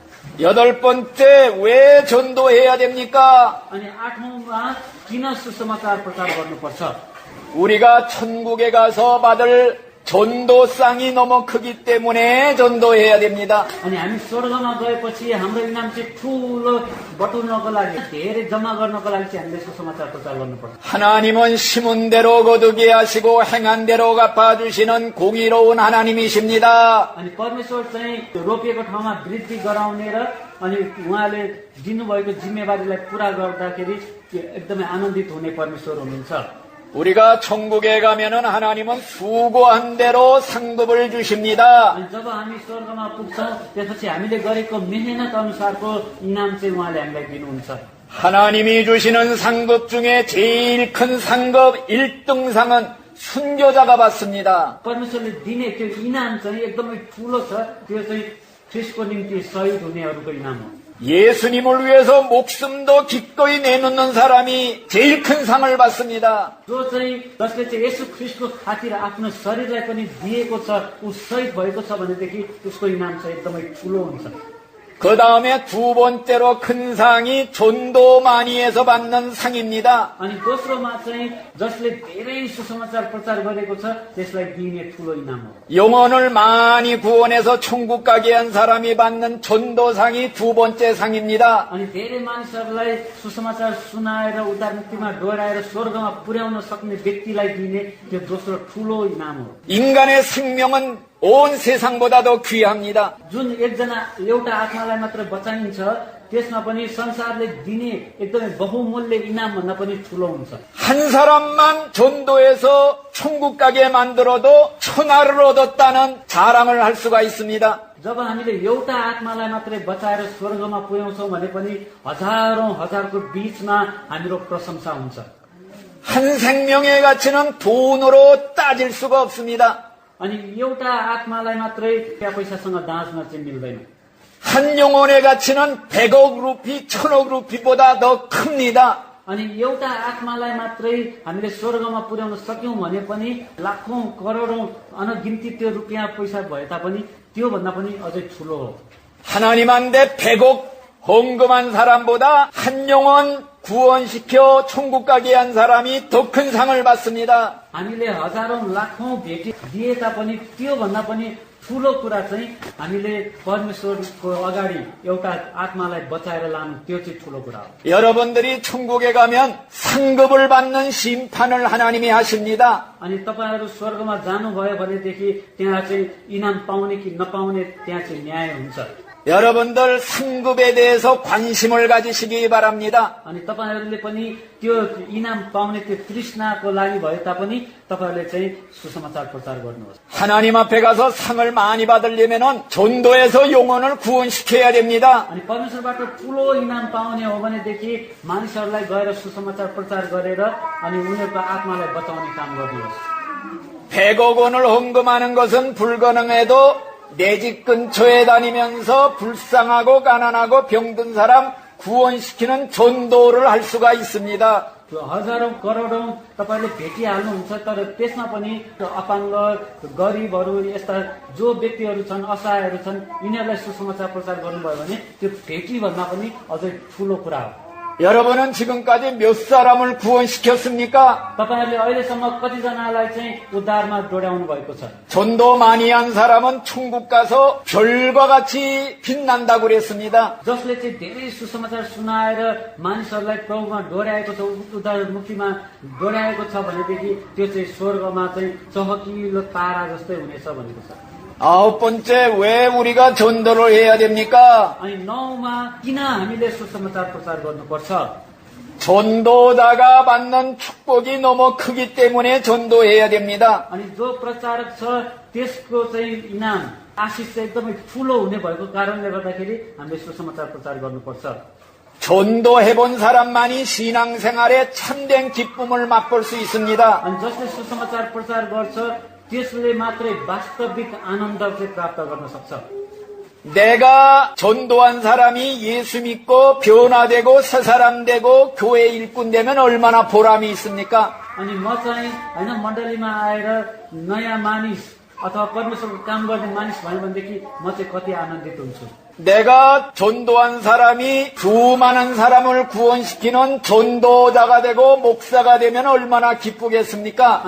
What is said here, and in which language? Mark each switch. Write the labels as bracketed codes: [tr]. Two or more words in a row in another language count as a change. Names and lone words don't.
[ko] 여덟 번째, 왜 전도해야 됩니까? [ne] अनि आठौँमा किन सुसमाचार प्रचार गर्नुपर्छ? [ko] 우리가 천국에 가서 받을 전도상이 너무 크기 때문에 전도해야 됩니다. [ne] अनि हामी स्वर्गमा गएपछि हाम्रो इनाम चाहिँ ठुलो बटुल्नको लागि धेरै जम्मा गर्नको लागि चाहिँ हामीले सुसमाचार प्रचार गर्नुपर्छ। [ko] 하나님은 심은 대로 거두게 하시고 행한 대로 갚아주시는 공의로운 하나님이십니다. [ne] अनि परमेश्वर चाहिँ रोपिएको ठाउँमा वृद्धि गराउने र अनि उहाँले दिनुभएको जिम्मेवारीलाई पूरा गर्दाखेरि एकदमै आनन्दित हुने परमेश्वर हुनुहुन्छ। [ko] 우리가 천국에 가면은 하나님은 수고한 대로 상급을 주십니다. [ne] अनि जब हामी स्वर्गमा पुग्छौँ त्यसपछि हामीले गरेको मेहनत अनुसारको इनाम चाहिँ उहाँले हामीलाई दिनुहुन्छ। [ko] 하나님이 주시는 상급 중에 제일 큰 상급 1등상은 순교자가 받습니다. [ne] परमेश्वरले दिने त्यो इनाम चाहिँ एकदमै ठुलो छ, त्यो चाहिँ ख्रिस्टको निम्ति शहीद हुनेहरूको इनाम हो। [ko] 예수님을 위해서 목숨도 기꺼이 내놓는 사람이 제일 큰 상을 받습니다. [ne] जो चाहिँ जसले चाहिँ यसु ख्रिस्टको खातिर आफ्नो शरीरलाई पनि दिएको छ, ऊ शहीद भएको छ भनेदेखि उसको इनाम चाहिँ एकदमै ठुलो हुन्छ। [ko] 그 다음에 두 번째로 큰 상이 전도 많이 해서 받는 상입니다. [ne] अनि दोस्रोमा चाहिँ जसले धेरै सुसमाचार प्रचार गरेको छ त्यसलाई दिइने ठुलो इनाम हो। [ko] 영혼을 많이 구원해서 천국 가게 한 사람이 받는 전도상이 두 번째 상입니다. [ne] अनि धेरै मानिसहरूलाई सुसमाचार सुनाएर उद्धार मुक्तिमा डोराएर स्वर्गमा पुर्याउन सक्ने व्यक्तिलाई दिने त्यो दोस्रो ठुलो इनाम हो। [ko] 인간의 생명은 온 세상보다 더 귀합니다. [ne] जुन एकजना एउटा आत्मालाई मात्र बचाइन्छ त्यसमा पनि संसारले दिने एकदमै बहुमूल्य इनाम भन्दा पनि ठुलो हुन्छ। [ko] 한 사람만 전도해서 천국 가게 만들어도 천하를 얻었다는 자랑을 할 수가 있습니다. [ne] जब हामीले एउटा आत्मालाई मात्रै बचाएर स्वर्गमा पुर्याउँछौँ भने पनि हजारौं हजारको बीचमा हाम्रो प्रशंसा हुन्छ। [ko] 한 생명의 가치는 돈으로 따질 수가 없습니다. [ne] अनि एउटा आत्मालाई मात्रै त्यहाँ पैसासँग दाँच्न चाहिँ मिल्दैन। [ko] 한 영혼의 가치는 100억 루피, 1000억 루피보다 더 큽니다. [ne] अनि एउटा आत्मालाई मात्रै हामीले स्वर्गमा पुर्याउन सक्यौं भने पनि लाखौं करोडौं अनगिन्ती त्यो रुपियाँ पैसा भए तापनि त्योभन्दा पनि अझै ठूलो हो। [ko] 하나님한테 100억 헌금한 사람보다 한 영혼 구원시켜 천국 가게 한 사람이 더 큰 상을 받습니다. [ne] हामीले हजारौं लाखौं भेटी दिए तापनि त्योभन्दा पनि ठूलो कुरा चाहिँ हामीले परमेश्वरको अगाडि एउटा आत्मालाई बचाएर लानु त्यो चाहिँ ठूलो कुरा हो। [ko] 여러분들이 천국에 가면 상급을 받는 심판을 하나님이 하십니다. [ne] अनि तपाईहरु स्वर्गमा जानुभयो भनेदेखि त्यहाँ चाहिँ इनाम पाउने कि नपाउने त्यहाँ चाहिँ न्याय हुन्छ। [ko] 여러분들 상급에 대해서 관심을 가지시기 바랍니다. [ne] अनि तपाईहरुले पनि त्यो इनाम पाउने त्यो तृष्णाको लागि भए तापनि तपाईहरुले चाहिँ सुसमाचार प्रचार गर्नुहोस्। [ko] 하나님 앞에 가서 상을 많이 받으려면 전도에서 영혼을 구원시켜야 됩니다. [ne] अनि परमेश्वरबाट ठूलो इनाम पाउने हो भनेदेखि मानिसहरूलाई गएर सुसमाचार प्रचार गरेर अनि उनीहरूको आत्मालाई बचाउने काम गर्नुहोस्। [ko] 100억 원을 헌금하는 것은 불가능해도 내 집 근처에 다니면서 불쌍하고 가난하고 병든 사람 구원시키는 전도를 할 수가 있습니다. [ne] त्यो हजारौं करोडौं तपाईले भेटिहाल्नुहुन्छ तर त्यसमा पनि त्यो अपाङ्ग गरिबहरू यस्ता जो व्यक्तिहरू छन् असहायहरू छन् यिनीहरूलाई सुसमाचार प्रचार गर्नुभयो भने त्यो भेटी भन्दा पनि अझै ठूलो कुरा हो। [ko] 여러분은 지금까지 몇 사람을 구원시켰습니까? [ne] तपाईहरुले अहिलेसम्म कतिजनालाई चाहिँ उद्धारमा डोर्याउनु भएको छ? [ko] 전도 많이 한 사람은 천국 가서 별과 같이 빛난다고 그랬습니다. [ne] जसले चाहिँ धेरै सुसमाचार सुनाएर मानिसहरूलाई प्रभुमा डोर्याएको छ, उद्धार मुक्तिमा डोर्याएको छ भनेदेखि त्यो चाहिँ स्वर्गमा चाहिँ चहकिलो तारा जस्तै हुनेछ भनेको छ। [ko] 9번째, 왜 우리가 전도를 해야 됩니까? [ne] अनि 9मा किन हामीले सुसमाचार प्रचार गर्नुपर्छ? [ko] 전도자가 받는 축복이 너무 크기 때문에 전도해야 됩니다. [ne] अनि जो प्रचारक छ त्यसको चाहिँ इनाम आशिष चाहिँ एकदमै ठूलो हुने भएको कारणले गर्दाखेरि हामीले सुसमाचार प्रचार गर्नुपर्छ। [ko] 전도해본 사람만이 신앙생활에 참된 기쁨을 맛볼 수 있습니다. [ne] अनि जसले सुसमाचार प्रचार गर्छ त्यसले मात्रै वास्तविक आनन्द चाहिँ प्राप्त गर्न सक्छ। [ko] 내가 전도한 사람이 예수 믿고 변화되고 새 사람 되고 교회 일꾼 되면 얼마나 보람이 있습니까? [ne] अनि म चाहिँ हैन मण्डलीमा आएर नयाँ मानिस अथवा परमेश्वरको काम गर्ने मानिस भयो भनेदेखि म चाहिँ कति आनन्दित हुन्छु। [ko] 내가 전도한 사람이 수많은 사람을 구원시키는 전도자가 되고 목사가 되면 얼마나 기쁘겠습니까?